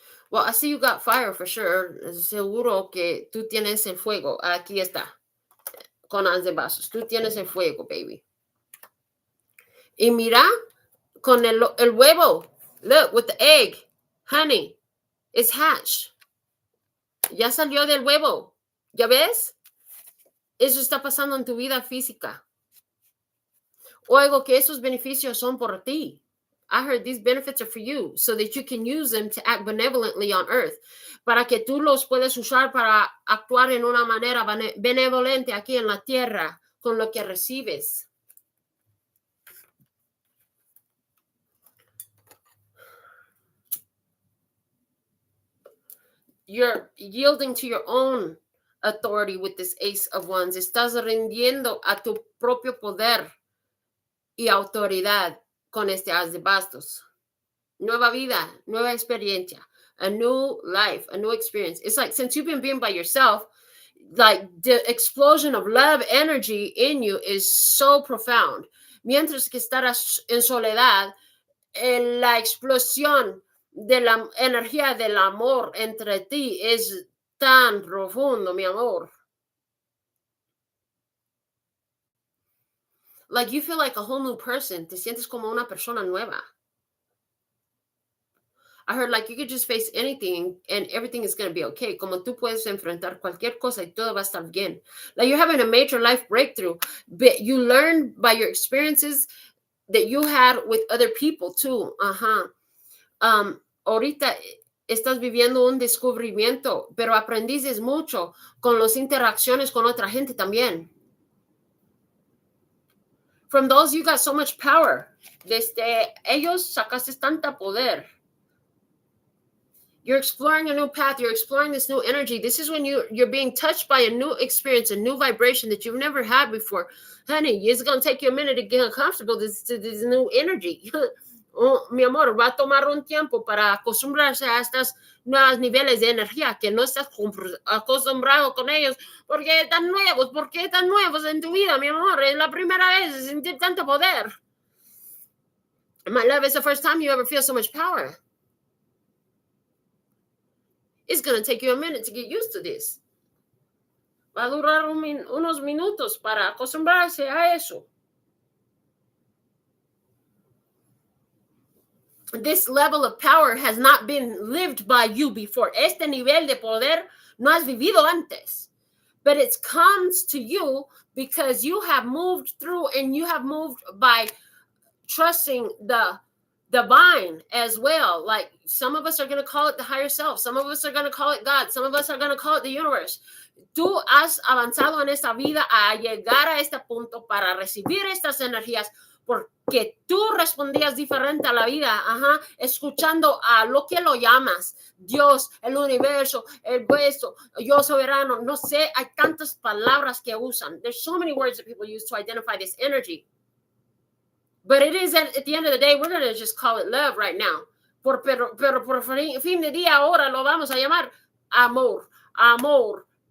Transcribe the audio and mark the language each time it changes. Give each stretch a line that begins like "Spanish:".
English: Well, I see you got fire for sure.
Spanish: Seguro que tú tienes el fuego. Aquí está. Con as de vasos. Tú tienes el fuego, baby. Y mira, con el huevo.
English: Look, with the egg. Honey, it's hatched.
Spanish: Ya salió del huevo. ¿Ya ves? Eso está pasando en tu vida física. Oigo que esos beneficios son por ti.
English: I heard these benefits are for you so that you can use them to act benevolently on earth.
Spanish: Para que tú los puedas usar para actuar en una manera benevolente aquí en la tierra con lo que recibes.
English: You're yielding to your own authority with this Ace of Wands.
Spanish: Estás rindiendo a tu propio poder y autoridad con este as de bastos. Nueva vida, nueva experiencia,
English: a new life, a new experience. It's like, since you've been by yourself, like the explosion of love energy in you is so profound.
Spanish: Mientras que estarás en soledad, la explosión de la energía del amor entre ti es tan profundo, mi amor.
English: Like you feel like a whole new person.
Spanish: Te sientes como una persona nueva.
English: I heard like you could just face anything and everything is going to be okay.
Spanish: Como tú puedes enfrentar cualquier cosa y todo va a estar bien.
English: Like you're having a major life breakthrough, but you learn by your experiences that you had with other people too.
Spanish: Ahorita estás viviendo un descubrimiento, pero aprendiste mucho con las interacciones con otra gente también.
English: From those, you got so much power.
Spanish: Desde ellos sacaste tanta poder.
English: You're exploring a new path. You're exploring this new energy. This is when you're being touched by a new experience, a new vibration that you've never had before. Honey, it's going to take you a minute to get comfortable to this new energy.
Spanish: Oh, mi amor, va a tomar un tiempo para acostumbrarse a estos nuevos niveles de energía que no estás acostumbrado con ellos. ¿Por qué tan nuevos? ¿Por qué tan nuevos en tu vida, mi amor? Es la primera vez de sentir tanto poder.
English: My love, it's the first time you ever feel so much power. It's going to take you a minute to get used to this.
Spanish: Va a durar unos minutos para acostumbrarse a eso.
English: This level of power has not been lived by you before.
Spanish: Este nivel de poder no has vivido antes.
English: But it comes to you because you have moved through and you have moved by trusting the divine as well. Like some of us are going to call it the higher self. Some of us are going to call it God. Some of us are going to call it the universe.
Spanish: Tú has avanzado en esta vida a llegar a este punto para recibir estas energías porque tú respondías diferente a la vida, escuchando a lo que lo llamas, Dios, el universo, el puesto, yo soberano, no sé, hay tantas palabras que usan.
English: There's so many words that people use to identify this energy. But it is at the end of the day, we're going to just call it love right now.
Spanish: Pero por fin de día ahora lo vamos a llamar amor, amor.